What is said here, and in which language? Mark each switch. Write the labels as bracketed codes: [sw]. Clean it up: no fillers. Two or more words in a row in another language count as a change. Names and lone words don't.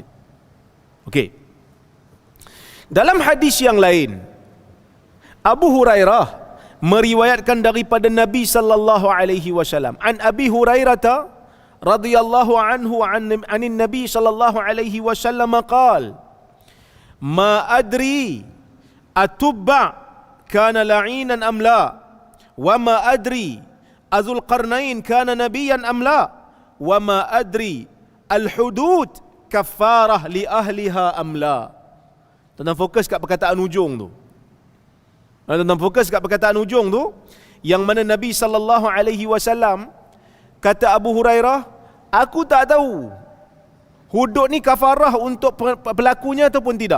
[ms] Okey. Dalam hadis yang lain, Abu Hurairah meriwayatkan daripada Nabi [ar] صلى الله عليه وسلم, عن أبي هريرة رضي الله عنه عن النبي صلى الله عليه وسلم قال ما أدري أتبع كان لعينا أم لا وما أدري ذا القرنين كان نبيا أم لا وما أدري الحدود كفارة لأهلها أم لا. [ms] Tuan-tuan fokus kat perkataan ujung tu. Tuan-tuan fokus kat perkataan ujung tu, yang mana Nabi [ar] صلى الله عليه وسلم [ms] kata Abu Hurairah, aku tak tahu hudud ni kafarah untuk pelakunya ataupun tidak.